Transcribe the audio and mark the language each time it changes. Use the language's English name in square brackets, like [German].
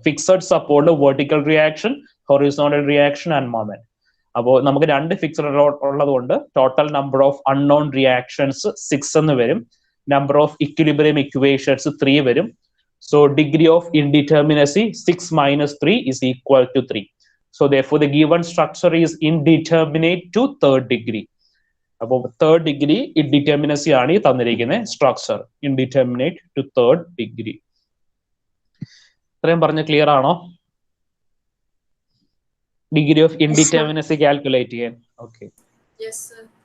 [English] Fixed സപ്പോർട്ടിൽ vertical reaction, horizontal reaction and moment. [Malayalam] അപ്പോൾ നമുക്ക് 2 fixed ഉള്ളത് കൊണ്ട് [English] total number of unknown reactions [Malayalam] 6 എന്ന് വരും. [English] Number of equilibrium equations 3 വരും. So degree of indeterminacy 6 - 3 is equal to 3. So therefore the given structure is indeterminate to third degree. [Malayalam] അപ്പോൾ third degree indeterminacy ആണ് ഈ തന്നിരിക്കുന്നത് structure, [English] Indeterminate to third degree. [Malayalam] ഇത്രയും പറഞ്ഞ clear ആണോ? [English] Degree of indeterminacy calculate ചെയ്യാൻ. Okay. Yes, sir.